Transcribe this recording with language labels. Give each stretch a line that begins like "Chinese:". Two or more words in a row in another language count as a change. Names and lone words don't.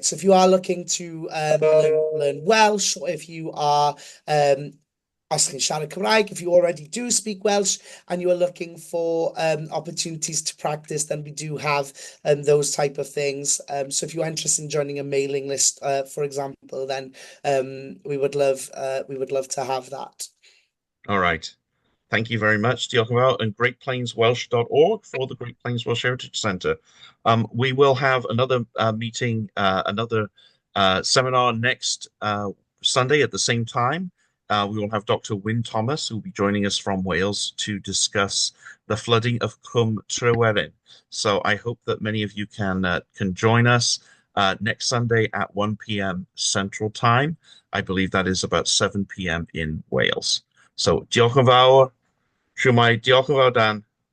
English: So if you are looking to learn Welsh, or if you are asking
Welsh: siarad Cymraeg,
English: if you already do speak Welsh and you are looking for opportunities to practice, then we do have those type of things. So if you're interested in joining a mailing list, for example, then we would love to have that. All right. Thank you very much,
Welsh: Diolch yn fawr,
English: and greatplainswelsh.org for the Great Plains Welsh Heritage Centre. We will have another meeting, another seminar next Sunday at the same time. We will have Dr. Wyn Thomas, who will be joining us from Wales to discuss the flooding of Cwm Tryweryn. So I hope that many of you can join us next Sunday at 1 p.m. Central Time. I believe that is about 7 p.m. in Wales. So
Welsh: diolch yn fawr. Siwmai, diolch yn fawr, Dan.